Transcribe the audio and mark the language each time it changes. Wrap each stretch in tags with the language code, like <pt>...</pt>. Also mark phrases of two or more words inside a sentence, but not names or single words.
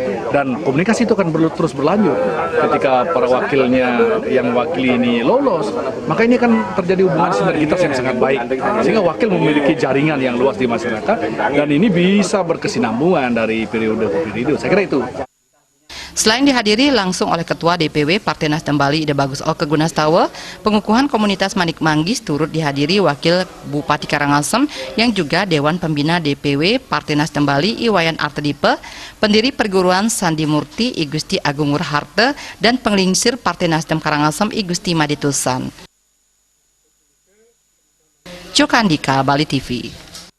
<id>Dan komunikasi itu akan terus berlanjut ketika para wakilnya yang mewakili ini lolos, maka ini akan terjadi hubungan sinergitas yang sangat baik, sehingga wakil memiliki jaringan yang luas di masyarakat, dan ini bisa berkesinambungan dari periode ke periode. Saya kira itu. Selain dihadiri langsung oleh Ketua DPW Partai Nasdem Bali Ida Bagus Oke Gunastawa, pengukuhan komunitas Manik Manggis turut dihadiri Wakil Bupati Karangasem yang juga Dewan Pembina DPW Partai Nasdem Bali Iwayan Artedipe, pendiri perguruan Sandi Murti I Gusti Agung Ngurharte, dan penglingsir Partai Nasdem Karangasem I Gusti Maditusan. Cokandika, Bali TV.</id>